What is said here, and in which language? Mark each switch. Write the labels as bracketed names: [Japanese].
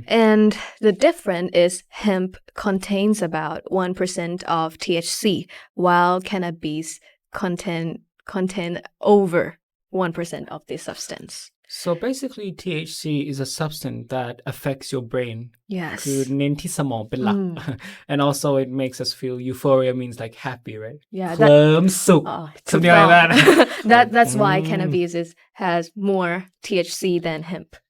[English] And the difference is hemp contains about 1% of THC, while cannabis contain over 1% of this substance. So basically, THC is a substance that affects your brain. Yes. [Thai] คือเน้นที่สมองเป็นหลัก [English] and also it makes us feel euphoria means like happy, right? Yeah. เคลิ้มสุข something like that. That's why cannabis has more THC than hemp.